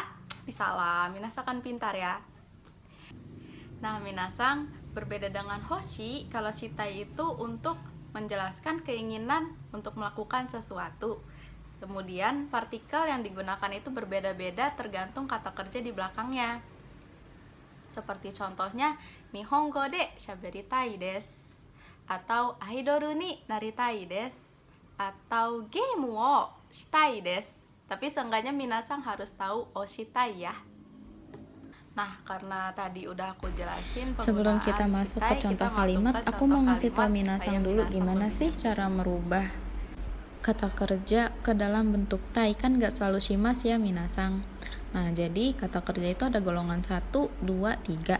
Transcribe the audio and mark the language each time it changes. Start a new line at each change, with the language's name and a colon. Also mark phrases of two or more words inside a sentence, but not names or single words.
Indonesian: Bisa lah, minasan kan pintar ya. Nah, minasan berbeda dengan hoshi, kalau shitai itu untuk menjelaskan keinginan untuk melakukan sesuatu. Kemudian partikel yang digunakan itu berbeda-beda tergantung kata kerja di belakangnya. Seperti contohnya
Japanese: 日本語でしゃべりたいです, atau アイドルになりたいです, atau ゲームをしたいです.
Indonesian: Tapi seenggaknya minasan harus tahu oshitai ya. Nah, karena tadi udah aku jelasin sebelum kita masuk ke contoh kalimat, aku mau ngasih tau minasan dulu gimana sih cara merubah kata kerja ke dalam bentuk tai. Kan gak selalu shimas ya minasan. Nah, jadi kata kerja itu ada golongan 1, 2, 3.